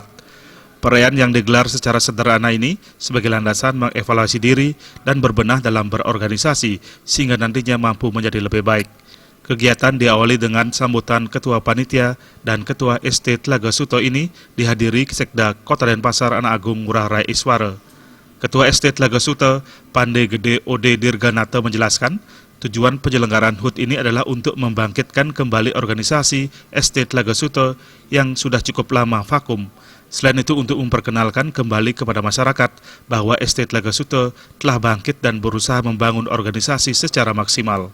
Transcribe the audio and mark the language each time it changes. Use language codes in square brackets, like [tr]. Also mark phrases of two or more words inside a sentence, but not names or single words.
[id] Perayaan yang digelar secara sederhana ini sebagai landasan mengevaluasi diri dan berbenah dalam berorganisasi sehingga nantinya mampu menjadi lebih baik. Kegiatan diawali dengan sambutan Ketua Panitia dan Ketua ST Telaga Suta ini dihadiri Sekda Kota Denpasar Anak Agung Ngurah Rai Iswara. Ketua ST Telaga Suta, Pandai Gede Ode Dirganata menjelaskan, tujuan penyelenggaraan HUT ini adalah untuk membangkitkan kembali organisasi ST Telaga Suta yang sudah cukup lama vakum. Selain itu untuk memperkenalkan kembali kepada masyarakat bahwa ST Telaga Suta telah bangkit dan berusaha membangun organisasi secara maksimal.